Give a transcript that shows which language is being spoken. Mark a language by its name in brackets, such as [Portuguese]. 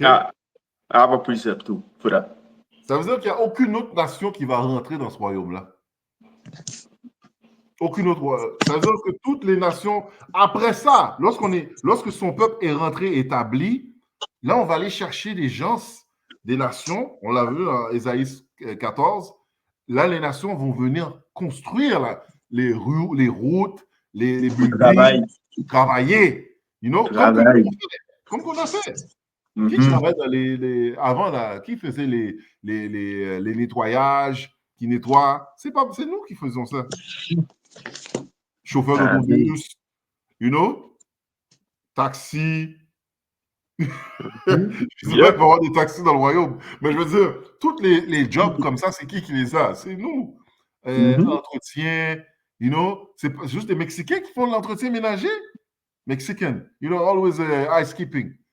[English] I have a precept too for that. [French] Ça veut dire qu'il n'y a aucune autre nation qui va rentrer dans ce royaume-là. Aucune autre. Ça veut dire que toutes les nations, après ça, lorsque son peuple est rentré établi, là, on va aller chercher des gens, des nations. On l'a vu dans Ésaïe 14. Là, les nations vont venir construire là, les routes, les buildings, travailler. [English] You know, [French] comme qu'on a fait. Qui travaille dans avant, là, qui faisait les nettoyages, qui nettoie? C'est nous qui faisons ça. Chauffeur d'autobus, [English] you know, [French] taxi. Je sais pas qu'il va y avoir des taxis dans le royaume, mais je veux dire, tous les jobs comme ça, c'est qui les a? C'est nous. L'entretien, [English] you know, [French] c'est juste des Mexicains qui font l'entretien ménager. [English] Mexican, you know, always ice keeping.